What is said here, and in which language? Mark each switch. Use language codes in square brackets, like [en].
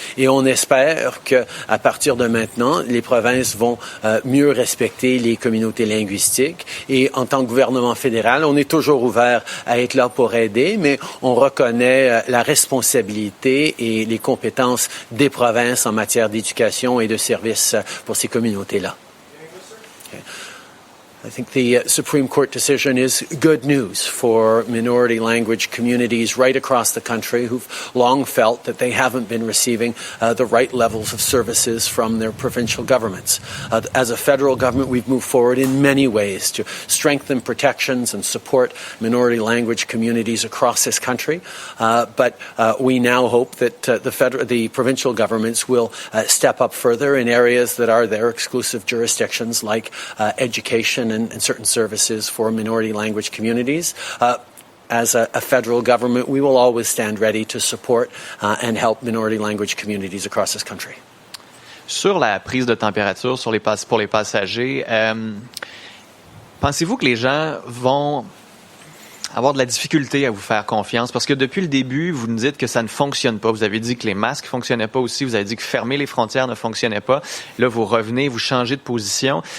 [fr] Et on espère que à partir de maintenant, les provinces vont mieux respecter les communautés linguistiques. Et en tant que gouvernement fédéral, on est toujours ouvert à être là pour aider, mais on reconnaît la responsabilité et les compétences des provinces en matière d'éducation et de services pour ces communautés-là. [en] I think the Supreme Court decision is good news for minority language communities right across the country who've long felt that they haven't been receiving the right levels of services from their provincial governments. As a federal government, we've moved forward in many ways to strengthen protections and support minority language communities across this country. But we now hope that the provincial governments will step up further in areas that are their exclusive jurisdictions, like education and certain services for minority language communities. As a federal government, we will always stand ready to support and help minority language communities across this country. [fr] Sur la prise de température pour les passagers, pensez-vous que les gens vont avoir de la difficulté à vous faire confiance? Parce que depuis le début, vous nous dites que ça ne fonctionne pas. Vous avez dit que les masques ne fonctionnaient pas aussi. Vous avez dit que fermer les frontières ne fonctionnait pas. Là, vous revenez, vous changez de position.